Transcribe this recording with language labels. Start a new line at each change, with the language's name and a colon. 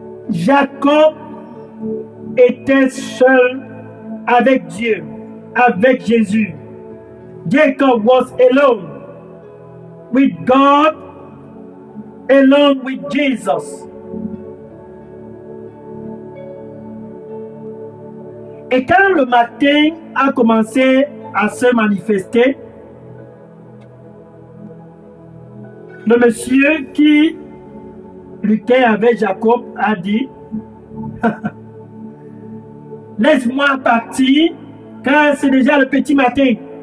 French: Jacob était seul avec Dieu, avec Jésus.
English: Jacob was alone with God, alone with Jesus.
French: Et quand le matin a commencé à se manifester, le monsieur qui luttait avec Jacob a dit laisse-moi partir car c'est déjà le petit matin.